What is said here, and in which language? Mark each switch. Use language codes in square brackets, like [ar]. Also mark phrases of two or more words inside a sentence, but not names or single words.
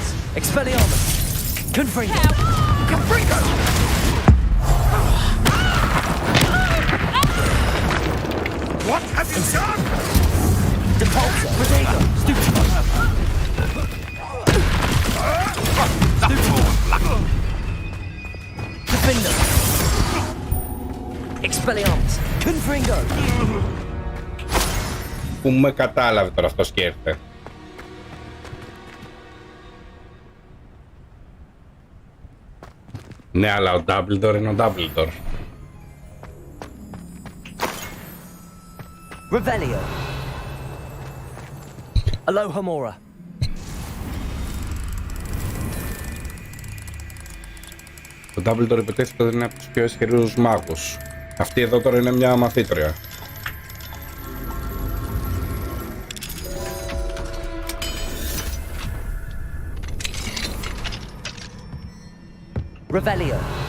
[el] Expelliarmus. Confringo. Confringo! [en] What have you done? [el] Depulso. Protego. Stupefy. Defender. Expelliarmus. Confringo. Που με κατάλαβε τώρα αυτό σκέφτε. Ναι, αλλά ο Dumbledore είναι ο Dumbledore. Revelio. Alohomora. Ο Dumbledore υποτίθεται ότι είναι από τους πιο ισχυρούς μάγους. Αυτή εδώ τώρα είναι μια μαθήτρια. Revelio.